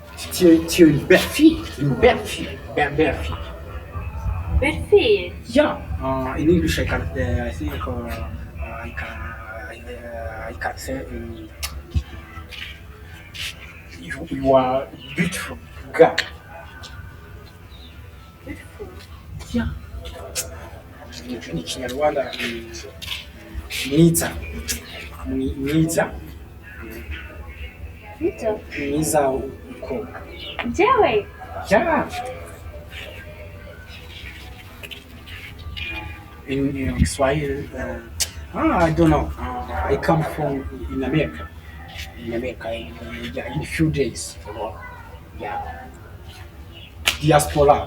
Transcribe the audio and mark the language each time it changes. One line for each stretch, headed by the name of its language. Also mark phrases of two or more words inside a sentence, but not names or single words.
French: tu es une belle fille. Une belle fille. Belle fille. Belle fille?
English: Yeah. In English, I can, I think I can say you are beautiful girl. Beautiful? Yeah.
Kinyarwanda: Ni Kinyarwanda mwiza. Mwiza. Mwiza uko.
Rundi: Jewe?
English: Yeah. In Kiswahili, I don't know. I come from in America. In America, in a few days. Yeah. Diaspora.